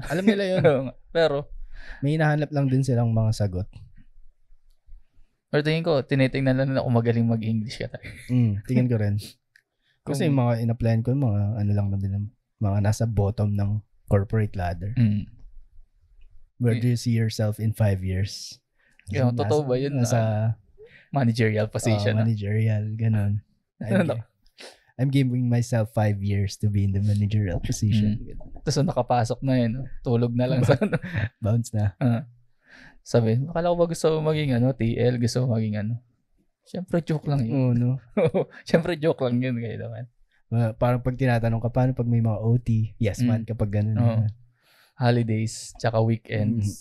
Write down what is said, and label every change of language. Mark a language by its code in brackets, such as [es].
[tl] Alam nila yun. Pero may hinahanap lang din silang mga sagot. Pero tingin ko, tinitingnan lang na kung magaling mag-English ka tayo. Tingin ko rin. Kasi yung mga in-applyan ko, mga lang na din, mga nasa bottom ng corporate ladder. [en] Where do you see yourself in 5 years? [tl] Totoo ba yun? Nasa [en] managerial position. [tl] Managerial, ganun. [en] I'm giving myself 5 years to be in the managerial position. [tl] Tapos nakapasok na yun. Tulog na lang. Bounce na. Sabi, akala ko ba gusto maging TL, gusto maging Siyempre, joke lang yun. [en] No? [tl] Siyempre, joke lang yun. Kaya naman. Parang pag tinatanong ka, paano pag may mga OT? [en] Yes man, [tl] kapag ganun. [en] Holidays, tsaka weekends.